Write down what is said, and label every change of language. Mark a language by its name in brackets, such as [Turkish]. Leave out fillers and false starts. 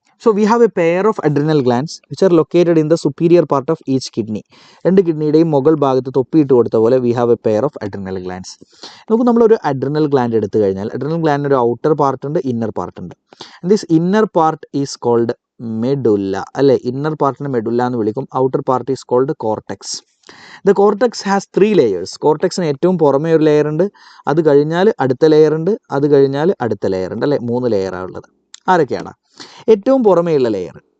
[English] So we have a pair of adrenal glands which are located in the superior part of each kidney. [Malayalam] രണ്ട് കിഡ്നിയുടെയും മുകൾ ഭാഗത്ത് തൊപ്പിയിട്ട് കൊടുത്ത പോലെ [English] we have a pair of adrenal glands. [Malayalam] നമുക്ക് നമ്മളൊരു adrenal gland എടുത്തു കഴിഞ്ഞാൽ adrenal gland ഒരു ഔട്ടർ പാർട്ട് ഉണ്ട്, ഇന്നർ പാർട്ട് ഉണ്ട്. [English] And this inner part is called medulla, അല്ലേ? [Malayalam] ഇന്നർ പാർട്ടിനെ മെഡുല്ല എന്ന് വിളിക്കും. [English] Outer part is called cortex. The cortex has 3 layers. [Malayalam] കോർട്ടെക്സിന് ഏറ്റവും പുറമേ ഒരു ലെയർ ഉണ്ട്, അത് കഴിഞ്ഞാൽ അടുത്ത ലെയർ ഉണ്ട്, അത് കഴിഞ്ഞാൽ അടുത്ത ലെയർ ഉണ്ട്, അല്ലേ? 3 ലെയറാണ് ഉള്ളത്. ആരൊക്കെയാണ്? ഏറ്റവും പുറമേയുള്ള ലെയർ